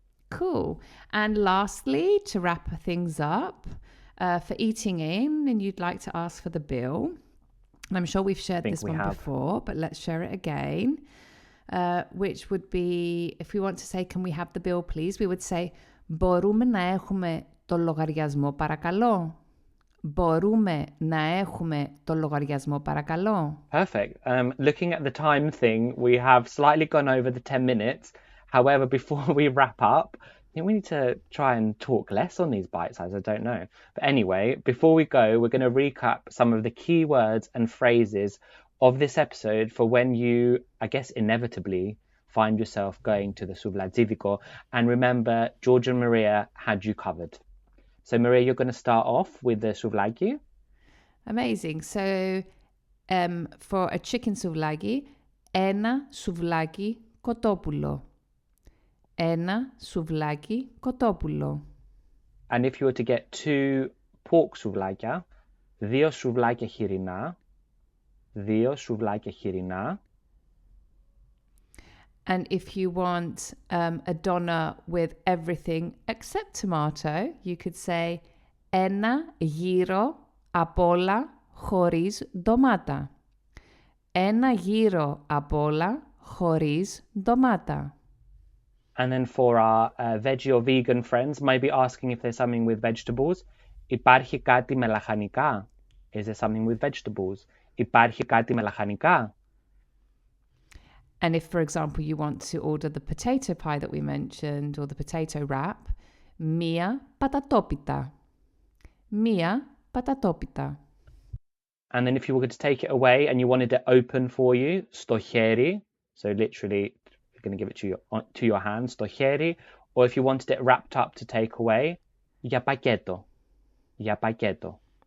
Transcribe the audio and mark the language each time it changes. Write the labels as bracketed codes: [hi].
[en] Cool. And lastly, to wrap things up, for eating in, and you'd like to ask for the bill. And I'm sure we've shared Think this we one have. before, but let's share it again. Which would be, if we want to say, can we have the bill, please? We would say, [el] μπορούμε να έχουμε το λογαριασμό, παρακαλώ. Μπορούμε να έχουμε το λογαριασμό, παρακαλώ. [en] Perfect. Looking at the time thing, we have slightly gone over the 10 minutes. However, before we wrap up, I think we need to try and talk less on these bite sizes. I don't know. But anyway, before we go, we're going to recap some of the key words and phrases of this episode for when you, I guess, inevitably find yourself going to the Souvlatzidiko. And remember, George and Maria had you covered. So, Maria, you're going to start off with the souvlaki. Amazing. So, for a chicken souvlaki, [el] ένα σουβλάκι κοτόπουλο. Ένα σουβλάκι κοτόπουλο. [en] And if you were to get two pork souvlakia, [el] δύο σουβλάκια χοιρινά, δύο σουβλάκια χοιρινά. [en] And if you want a doner with everything except tomato, you could say [el] ένα γύρο απ' όλα χωρίς ντομάτα. Ένα γύρο απ' όλα χωρίς ντομάτα. [en] And then for our veggie or vegan friends, maybe asking if there's something with vegetables. [el] Υπάρχει κάτι με λαχανικά? [en] Is there something with vegetables? [el] Υπάρχει κάτι με λαχανικά? [en] And if, for example, you want to order the potato pie that we mentioned or the potato wrap, [el] μία πατατόπιτα. Μία πατατόπιτα. [en] And then if you were to take it away and you wanted it open for you, [el] στο χέρι, [en] so literally you're going to give it to your hand, [el] στο χέρι, [en] or if you wanted it wrapped up to take away, [el] για πακέτο, για πακέτο.